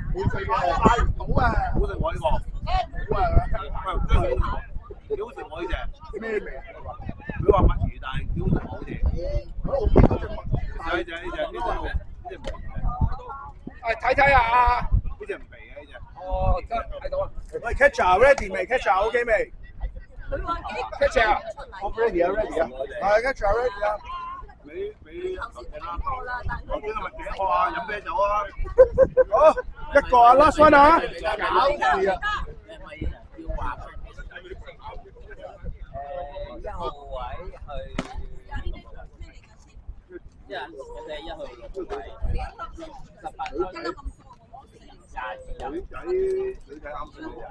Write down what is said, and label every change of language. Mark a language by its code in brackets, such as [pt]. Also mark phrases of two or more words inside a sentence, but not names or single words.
[yue] 冇佢嘅，帶唔到啊！好食我呢個，好啊！幾好食我呢隻咩味？佢話墨魚，但係幾好食我好似。我見嗰隻墨魚，呢隻睇睇啊！呢隻唔肥嘅呢隻。哦，得睇到啊！喂 ， [en] catcher ready [yue] 未 ？ [en] catcher OK [yue] 未？ catcher，我 ready 啊 ready 啊，係 [en] catcher ready [yue] 啊！俾頭先啦，頭先係咪幾個啊？飲啤酒啊！好，一個啊 [en] last one [yue] 啊！搞事啊！ 1號位去1號6位18分，28 女仔啱數